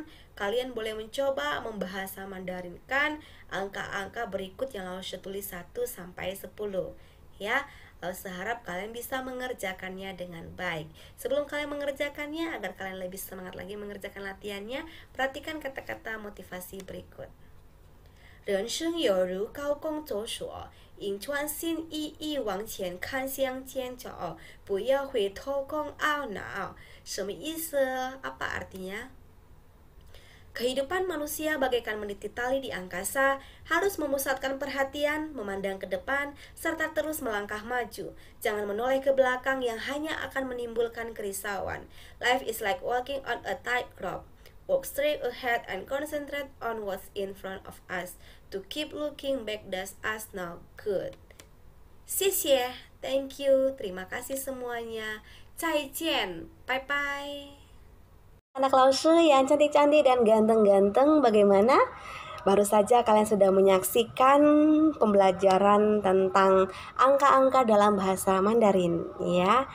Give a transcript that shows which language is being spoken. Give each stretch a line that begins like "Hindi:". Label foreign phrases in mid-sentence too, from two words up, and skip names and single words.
Indonesian: Kalian boleh mencoba membahasa Mandarinkan angka-angka berikut yang Laoshi tulis 1 sampai 10 ya. Lalu harap kalian bisa mengerjakannya dengan baik. Sebelum kalian mengerjakannya, agar kalian lebih semangat lagi mengerjakan latihannya, perhatikan kata-kata motivasi berikut.
Chinese: 人生有如高空走索，迎穿新意义往前看向前走，不要回头空懊恼。什么意思？
Indonesian: Apa artinya? Kehidupan manusia bagaikan meniti tali di angkasa, harus memusatkan perhatian, memandang ke depan, serta terus melangkah maju. Jangan menoleh ke belakang yang hanya akan menimbulkan kerisauan.
English: Life is like walking on a tightrope. Walk straight ahead and concentrate on what's in front of us. To keep looking back does us no good.
Chinese: 谢谢,
English: thank you,
Indonesian: terima kasih semuanya.
Chinese: 再见,
English: bye bye.
Indonesian: Anak Laoshi yang cantik-cantik dan ganteng-ganteng, bagaimana? Baru saja kalian sudah menyaksikan pembelajaran tentang angka-angka dalam bahasa Mandarin ya.